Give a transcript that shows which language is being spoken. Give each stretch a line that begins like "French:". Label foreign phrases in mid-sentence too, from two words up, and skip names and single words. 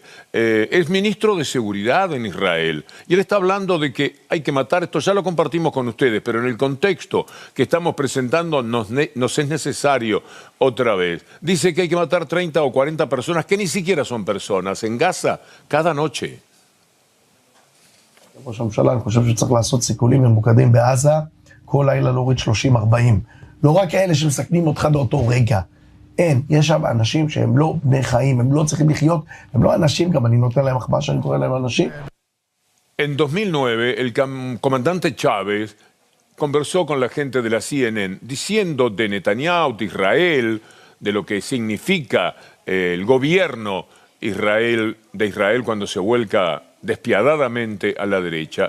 Spanish: Es ministro de Seguridad en Israel y él está hablando de que hay que matar, esto ya lo compartimos con ustedes, pero en el contexto que estamos presentando nos es necesario otra vez. Dice que hay que matar 30 o 40 personas que ni siquiera son personas en Gaza cada noche.
Hebrew: ראש הממשלה, אני חושב שצריך לעשות סיכולים ממוקדים בעזה, כל לילה להוריד 30-40 לא רק האלה שמסכנים אותך באותו רגע. אין, יש שם אנשים שהם לא בני חיים, הם לא צריכים לחיות, הם לא אנשים, גם אני נותן להם מחמאה שאני קורא להם אנשים.
Spanish: En 2009, el comandante Chávez conversó con la gente de la CNN diciendo de Netanyahu, de Israel, de lo que significa el gobierno de Israel cuando se vuelca despiadadamente a la derecha.